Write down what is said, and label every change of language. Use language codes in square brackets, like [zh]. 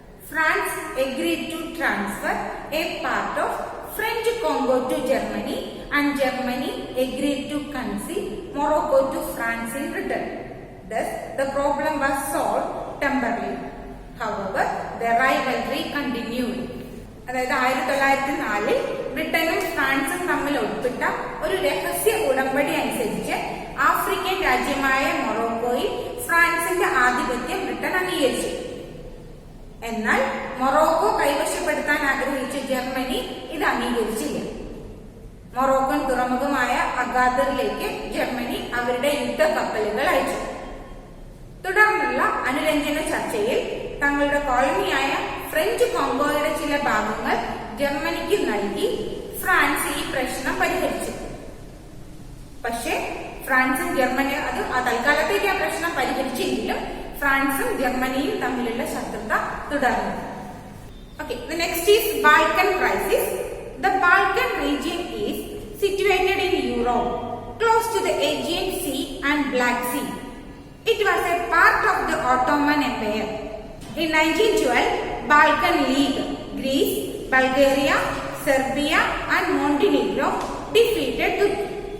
[en] France agreed to transfer a part of French Congo to Germany, and Germany agreed to concede Morocco to France in return. Thus, the problem was solved temporarily. However, the rivalry continued. [ml] അതായത് 1904 ബ്രിട്ടനും ഫ്രാൻസും തമ്മിൽ ഒപ്പിട്ട ഒരു രഹസ്യ ഉടമ്പടി അനുസരിച്ച് African രാജ്യമായ മൊറോക്കോയിൽ ഫ്രാൻസിന്റെ ആധിപത്യം ബ്രിട്ടൻ അംഗീകരിച്ചു. എന്നാൽ മൊറോക്കോ കൈവശപ്പെടുത്താൻ ആഗ്രഹിച്ച ജർമ്മനി ഇത് അംഗീകരിച്ചില്ല. മൊറോക്കൻ തുറമുഖമായ അഗാദറിലേക്ക് ജർമ്മനി അവരുടെ യുദ്ധക്കപ്പലുകൾ അയച്ചു. തുടർന്നുള്ള അനുരഞ്ജന ചർച്ചയിൽ തങ്ങളുടെ കോളനിയായ ഫ്രഞ്ച് കോങ്കോയുടെ ചില ഭാഗങ്ങൾ ജർമ്മനിക്ക് നൽകി ഫ്രാൻസ് ഈ പ്രശ്നം പരിഹരിച്ചു. പക്ഷേ ഫ്രാൻസും ജർമ്മനി അത് തൽക്കാലത്തേക്ക് ആ പ്രശ്നം പരിഹരിച്ചെങ്കിലും ഫ്രാൻസും ജർമ്മനിയും തമ്മിലുള്ള ശത്രുത തുടർന്നു. [en] Okay, the next is Balkan crisis. The Balkan region is situated in Europe, close to the Aegean Sea and Black Sea. It was a part of the Ottoman Empire. In 1912, Balkan League, Greece, Bulgaria, Serbia and Montenegro defeated Turkey.